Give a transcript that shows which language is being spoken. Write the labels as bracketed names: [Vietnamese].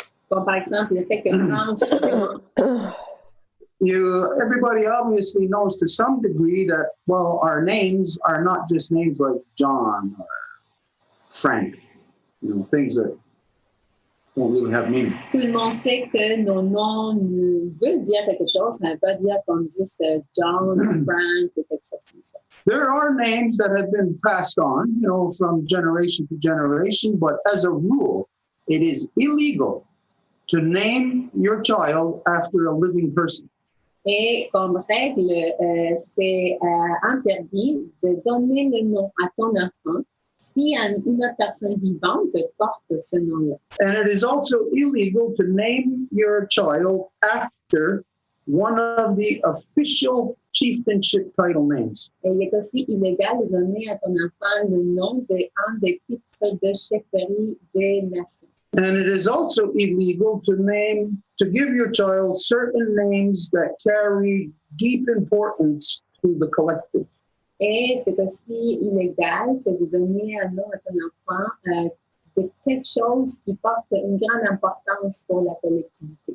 [French] Comme par exemple, le fait que France... [English] Everybody obviously knows to some degree that, well, our names are not just names like John or Frank. things that don't really have meaning. [French] Tout le monde sait que nos noms veulent dire quelque chose, ça ne veut pas dire comme juste John, Frank, ou quelque chose comme ça. [English] There are names that have been passed on, from generation to generation, but as a rule, it is illegal to name your child after a living person. [French] Et comme règle, c'est interdit de donner le nom à ton enfant si une autre personne vivante porte ce nom-là. [English] And it is also illegal to name your child after one of the official chieftainship title names. [French] Et il est aussi illégal de donner à ton enfant le nom d'un des titres de chefferie des nations. [English] And it is also illegal to give your child certain names that carry deep importance to the collective. [French] Et c'est aussi illégal que de donner un nom à ton enfant de quelque chose qui porte une grande importance pour la collectivité.